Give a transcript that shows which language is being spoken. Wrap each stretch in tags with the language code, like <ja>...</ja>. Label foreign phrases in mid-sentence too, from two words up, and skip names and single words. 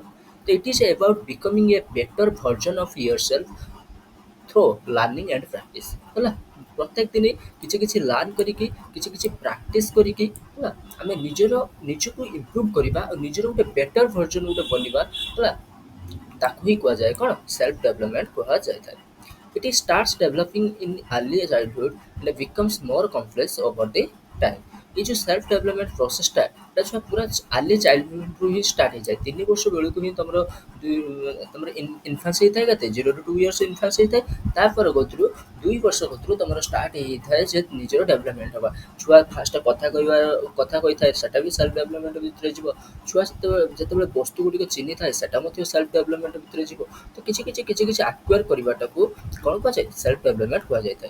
<en>ତ it is about becoming a better version of yourself through learning and practice.</en> <or>ହେଲା ପ୍ରତ୍ୟେକ ଦିନ କିଛି କିଛି ଲର୍ଣ୍ଣ କରିକି କିଛି କିଛି ପ୍ରାକ୍ଟିସ୍ କରିକି, ହେଲା ଆମେ ନିଜକୁ ଇମ୍ପ୍ରୁଭ୍ କରିବା ଆଉ ନିଜର ଗୋଟେ</or> <en>better version</en> <or>ଗୋଟେ ବନିବା, ହେଲା ତାକୁ ହିଁ କୁହାଯାଏ କ'ଣ</or> <en>self development</en> <or>କୁହାଯାଇଥାଏ।</or> <en>It starts developing in early childhood and becomes more complex over the time।</en> <hi>ये जो</hi> <en>self development process</en> <or>ଏଟା ଛୁଆ ପୁରା</or> <en>early childhood</en> <or>ହିଁ ଷ୍ଟାର୍ଟ ହେଇଯାଏ। 3 ବର୍ଷ ବେଳକୁ ହିଁ ତମର ଇନଫାନ୍ସ ହେଇଥାଏ। କେତେ</or> <en>0 to 2 years</en> <or>ଇନଫାନ୍ସ ହେଇଥାଏ। ତାପରେ ଗତରୁ 2 ବର୍ଷ ଗତରୁ ତମର ଷ୍ଟାର୍ଟ ହେଇଥାଏ ଯେ ନିଜର ଡେଭଲପମେଣ୍ଟ ହେବା। ଛୁଆ ଫାଷ୍ଟ କଥା କହିଥାଏ, ସେଟା ବି</or> <en>self development</en> <or>ଭିତରେ ଯିବ। ଛୁଆ ଯେତେବେଳେ ବସ୍ତୁ ଗୁଡ଼ିକ ଚିହ୍ନିଥାଏ, ସେଟା ମଧ୍ୟ</or> <en>self development</en> <or>ଭିତରେ ଯିବ। ତ କିଛି ଆକ୍ୱାର କରିବାଟାକୁ କ'ଣ କୁହାଯାଏ</or> <en>self development</en> <or>କୁହାଯାଇଥାଏ।</or>